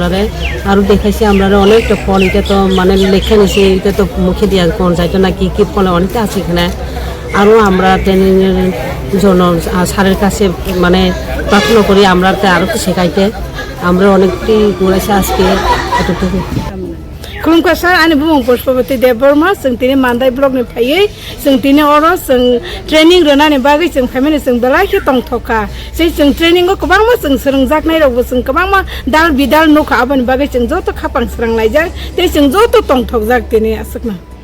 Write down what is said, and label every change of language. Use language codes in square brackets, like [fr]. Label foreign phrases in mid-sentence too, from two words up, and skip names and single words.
[bn] আরও দেখাইছি আমরা অনেকটা ফল, এটা তো মানে লেখে নিছি, এটা তো মুখে দেওয়া কোন যাইতো না কি কি ফল অনেকটা আছে এখানে। আরও আমরা ট্রেনিংয়ের জন্য স্যারের কাছে মানে প্রার্থনা করি আমরা আরও তো শেখাইতে। আমরা অনেকটি ঘুরেছি আজকে এতটুকু। [brx] खुलुमखा सार आंनि बुं पुष्पवती देबबर्मा जों दिनै मान्दाय ब्लकनि फैयै जों दिनै अरो जों ट्रेनिं रोनानै बागै जों फैमाने जों बेलाखि तंथ'खा जों ट्रेनिंखौ गोबांमा जों सोलोंजानाय रावबो जों गोबांमा दाल बिदाल नखा आबानि बागै जों जत' खापां सोलोंनायजों जों जत' तंथ'क जाक दिनै आसोकना।